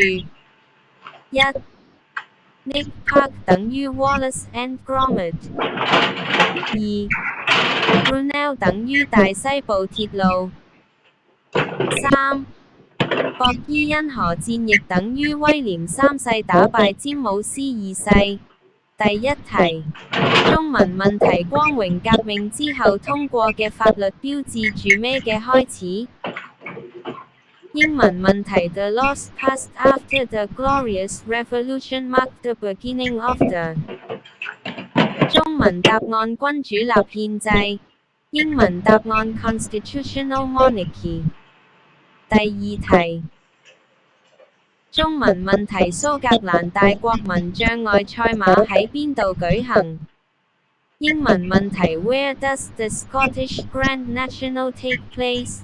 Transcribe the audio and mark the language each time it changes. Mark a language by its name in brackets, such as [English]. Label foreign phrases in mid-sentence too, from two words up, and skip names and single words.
[Cantonese] 一 Nick Park 等於 Wallace and Gromit。2 Brunel 等於大西部鐵路。3博伊恩河戰役等於威廉三世打敗詹姆斯二世。第一題，中文問題光榮革命之後通過嘅法律標誌住咩嘅開始？英文問題 [English] The laws passed after the Glorious Revolution marked the beginning of the。 [Cantonese] 中文答案君主立憲制，英文答案 [English] Constitutional Monarchy。 [Cantonese] 第二題，中文問題蘇格蘭大國民障礙賽馬喺邊度舉行？英文問題 [English] Where does the Scottish Grand National take place？